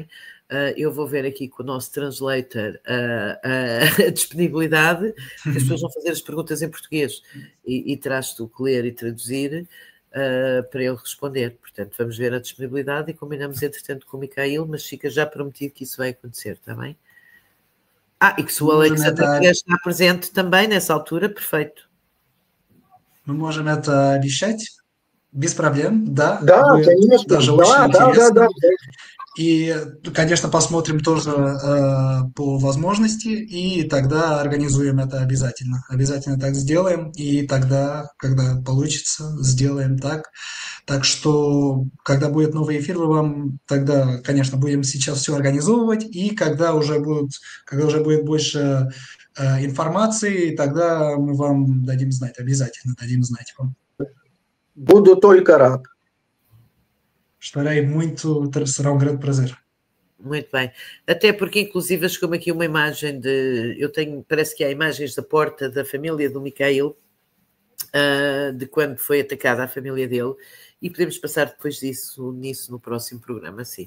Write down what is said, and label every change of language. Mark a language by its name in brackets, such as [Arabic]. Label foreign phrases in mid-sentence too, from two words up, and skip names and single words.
[Portuguese] Eu vou ver aqui com o nosso translator a disponibilidade, que as pessoas vão fazer as perguntas em português e terás tu que ler e traduzir para ele responder. Portanto, vamos ver a disponibilidade e combinamos, entretanto, com o Micael, mas fica já prometido que isso vai acontecer, está bem? E que se o Alexandre está presente também nessa altura, perfeito. [Russian] Мы можем это обещать без проблем, да? Да, конечно, даже очень интересно. Да. И, конечно, посмотрим тоже по возможности, и тогда организуем это обязательно. Обязательно так сделаем, и тогда, когда получится, сделаем так. Так что, когда будет новый эфир, мы вам тогда, конечно, будем сейчас все организовывать, и когда уже будет больше информации, тогда мы вам дадим знать, обязательно дадим знать вам. Буду только рад. [Portuguese] Estarei muito, será um grande prazer. Muito bem. Até porque, inclusive, chegou-me aqui uma imagem parece que há imagens da porta da família do Mikhail, de quando foi atacada a família dele, e podemos passar depois nisso no próximo programa, sim.